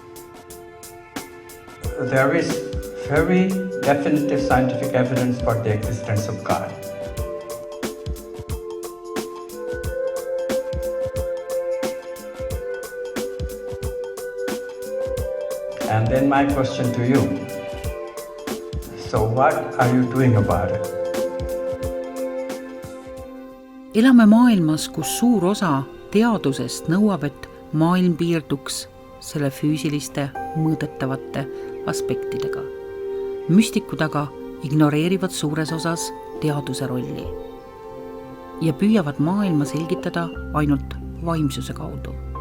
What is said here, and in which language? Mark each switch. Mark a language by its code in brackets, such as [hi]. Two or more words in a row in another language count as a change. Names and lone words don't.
[en] There is very definitive scientific evidence for the existence of God. And then my question to you, so what are you doing about it? [et] Elame maailmas, kus suur osa teadusest nõuab, et maailm piirduks selle füüsiliste mõõdetavate aspektidega. Müstikud aga ignoreerivad suures osas teaduse rolli ja püüavad maailma selgitada ainult vaimsuse kaudu.